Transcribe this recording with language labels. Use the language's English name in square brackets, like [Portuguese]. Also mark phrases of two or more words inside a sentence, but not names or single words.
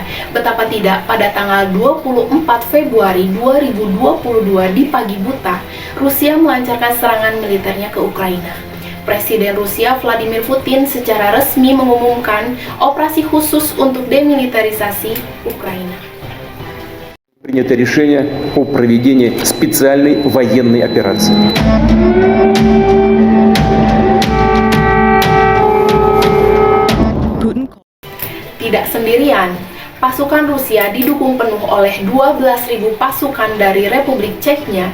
[Indonesian] Betapa tidak, pada tanggal 24 Februari 2022 di pagi buta, Rusia melancarkan serangan militernya ke Ukraina. Presiden Rusia Vladimir Putin secara resmi mengumumkan operasi khusus untuk demilitarisasi Ukraina. [Russian] Принято решение о проведении специальной военной операции. [Indonesian] Tidak sendirian, pasukan Rusia didukung penuh oleh 12.000 pasukan dari Republik Ceknya.